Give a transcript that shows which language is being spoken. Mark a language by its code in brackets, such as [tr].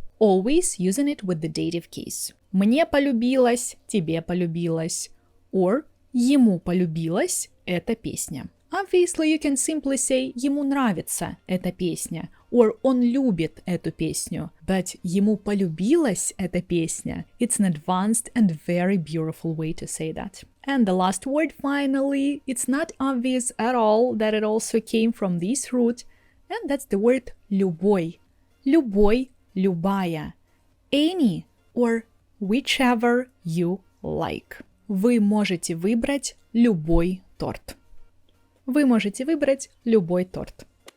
[en] Always using it with the dative case. [ru] Мне полюбилась, тебе полюбилась. Or ему полюбилась эта песня. [en] Obviously, you can simply say [ru] ему нравится эта песня, [en] or [ru] он любит эту песню. But ему полюбилась эта песня. [en] It's an advanced and very beautiful way to say that. And the last word, finally, it's not obvious at all that it also came from this root, and that's the word любой. [ru] Любой, любая. [en] Any or whichever you like. [ru] Вы можете выбрать любой торт. Вы можете выбрать любой торт.